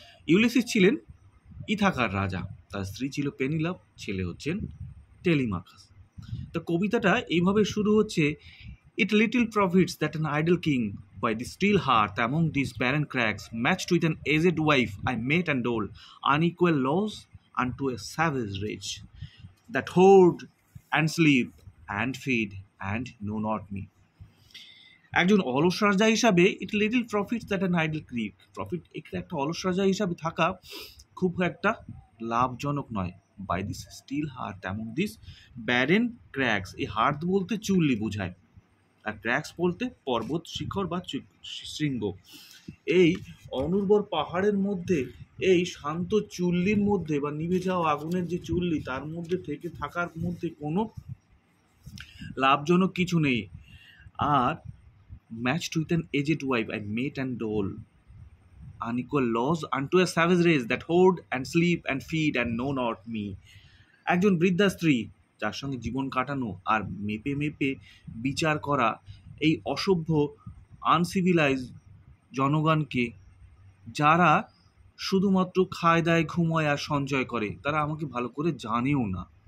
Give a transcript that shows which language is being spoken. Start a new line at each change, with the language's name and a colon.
Bangla: Ulysses ছিলেন ইথাকার রাজা, তার স্ত্রী ছিল পেনিলপ, ছেলে হচ্ছেন টেলিমাকাস।
English: তো কবিতাটা এইভাবে শুরু হচ্ছে: it little profits that an idle king by the still hearth among these barren crags, matched with an aged wife I mate and dole, unequal laws unto a savage rage, that hoard and sleep and feed and know not me.
Bangla: একজন অলস রাজা হিসাবে ইট little profit that an idol ক্রিক, profit এখানে একটা অলস রাজা হিসাবে থাকা খুব একটা লাভজনক নয়। By this still heart among this barren cracks, এই হার্ট বলতে চুল্লি বোঝায়, আর ক্র্যাক্স বলতে পর্বত শিখর বা শৃঙ্গ। এই অনুর্বর পাহাড়ের মধ্যে, এই শান্ত চুল্লির মধ্যে বা নিভে যাওয়া আগুনের যে চুল্লি, তার মধ্যে থেকে থাকার মধ্যে কোনো লাভজনক কিছু নেই।
English: আর matched with an aged wife I mate and dole, unequal laws unto a savage race, that hoard and sleep and feed and know not me.
Bangla: একজন বৃদ্ধা স্ত্রী, যার সঙ্গে জীবন কাটানো আর মেপে মেপে বিচার করা এই অসভ্য আনসিভিলাইজ জনগণকে, যারা শুধুমাত্র খায় দায় ঘুমায় আর সঞ্চয় করে, তারা আমাকে ভালো করে জানেও না।